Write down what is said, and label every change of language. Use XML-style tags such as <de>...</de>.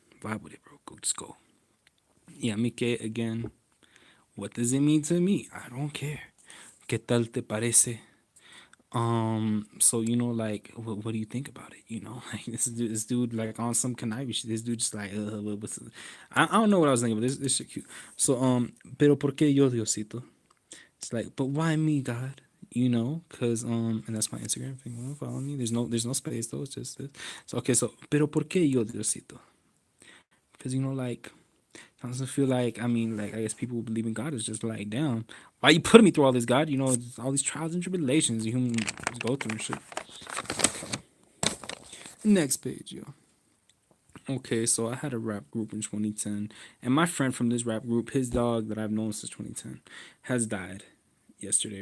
<en>Vibe with it, bro. Just go. Yeah, Mike, again. What does it mean to me? I don't care.</en> <es>¿Qué tal te parece?</es> <en>So like, what do you think about it? Like this dude, like on some conniving shit. This dude just like, I don't know what I was thinking, but this shit cute.</en> <es>So, pero por qué yo, Diosito?</es> <en>It's like, but why me, God? Cause and that's my Instagram thing. Follow me. There's no space though. It's just this. So okay, so</en> <es>pero por qué yo, Diosito?</es> <en>Because like sometimes I feel like, like I guess people who believe in God is just like, damn, why you putting me through all this, God? All these trials and tribulations humans go through and shit. Okay. Next page, yo. Okay, so I had a rap group in 2010, and my friend from this rap group, his dog that I've known since 2010, has died yesterday.</en>